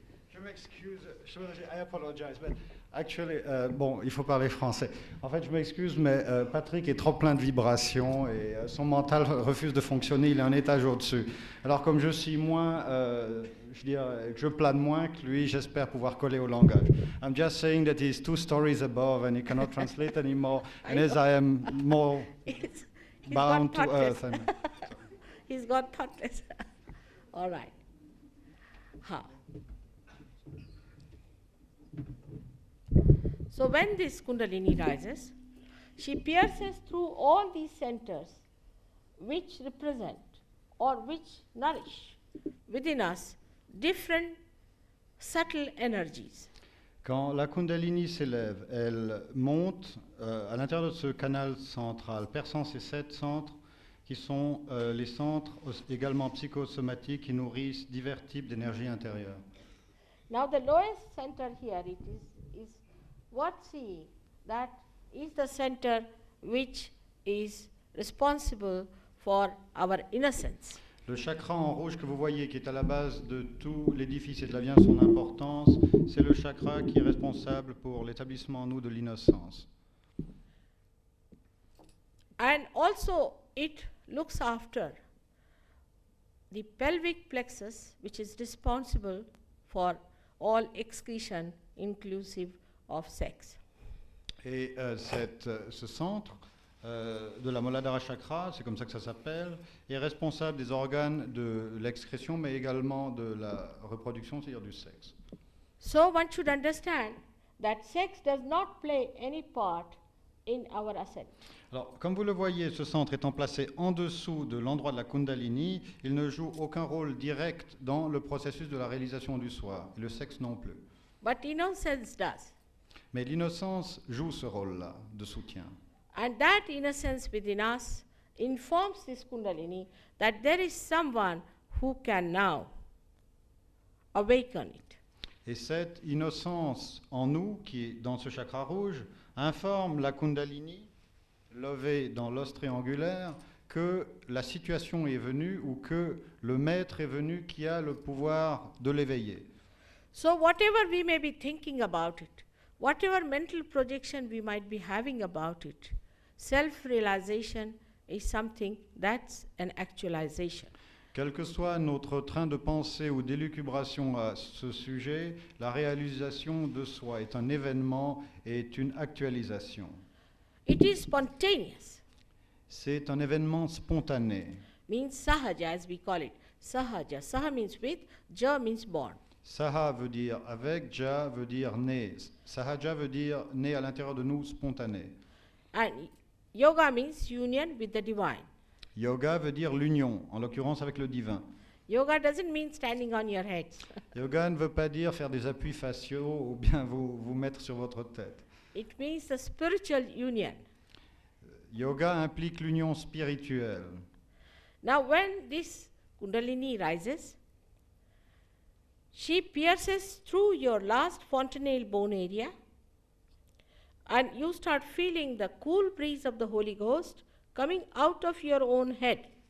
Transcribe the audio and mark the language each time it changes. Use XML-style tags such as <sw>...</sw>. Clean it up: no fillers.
<fr>Je m'excuse,</fr> <en>I apologize, but actually,</en> <fr>bon, il faut parler français. En fait, je m'excuse, mais Patrick est trop plein de vibrations et son mental refuse de fonctionner, il est un étage au-dessus. Alors, comme je suis moins, je plane moins que lui, j'espère pouvoir coller au langage.</fr> <en>I'm just saying that he's 2 stories above and he cannot translate anymore, and as I am more He's bound got to thoughtless. earth. He's got thoughtless. All right. Huh. So when this Kundalini rises, she pierces through all these centers which represent or which nourish within us different subtle energies.</en> <fr>Quand la Kundalini s'élève, elle monte à l'intérieur de ce canal central, perçant ces 7 centres qui sont les centres également psychosomatiques qui nourrissent divers types d'énergie intérieure.</fr> <en>Now the lowest center here it is what seeing that is the center which is responsible for our innocence.</en> <fr>Le chakra en rouge que vous voyez, qui est à la base de tout l'édifice et de là vient son importance, c'est le chakra qui est responsable pour l'établissement en nous de l'innocence.</fr> <en>And also it looks after the pelvic plexus, which is responsible for all excretion inclusive of sex.</en> <fr>Et ce centre de la Muladhara Chakra, c'est comme ça que ça s'appelle, est responsable des organes de l'excrétion, mais également de la reproduction, c'est-à-dire du sexe.</fr> <en>So one should understand that sex does not play any part in our ascent.</en> <fr>Alors, comme vous le voyez, ce centre étant placé en dessous de l'endroit de la Kundalini, il ne joue aucun rôle direct dans le processus de la réalisation du soi, et le sexe non plus.</fr> <en>But innocence does.</en> <fr>Mais l'innocence joue ce rôle-là de soutien.</fr> <en>And that innocence within us informs this Kundalini that there is someone who can now awaken it.</en> <fr>Et cette innocence en nous, qui est dans ce chakra rouge, informe la Kundalini, levée dans l'os triangulaire, que la situation est venue ou que le maître est venu qui a le pouvoir de l'éveiller.</fr> <en>So whatever we may be thinking about it, whatever mental projection we might be having about it, self-realization is something that's an actualization.</en> <fr>Quel que soit notre train de pensée ou d'élucubration à ce sujet, la réalisation de soi est un événement et est une actualisation.</fr> <en>It is spontaneous,</en> <fr>C'est un événement spontané.</fr> <en>means sahaja as we call it. Sahaja. Saha means with, ja means born.</en> <fr>Saha veut dire avec, ja veut dire né. Sahaja veut dire né à l'intérieur de nous, spontané.</fr> <en>And yoga means union with the divine.</en> <fr>Yoga veut dire l'union, en l'occurrence avec le divin.</fr> <en>Yoga doesn't mean standing on your heads.</en> <fr>Yoga ne veut pas dire faire des appuis faciaux ou bien vous mettre sur votre tête.</fr> <en>It means the spiritual union.</en> <fr>Yoga implique l'union spirituelle.</fr> <en>Now when this Kundalini rises, she pierces through your last fontanelle bone area and you start feeling the cool breeze of the Holy Ghost coming out of your own head.</en>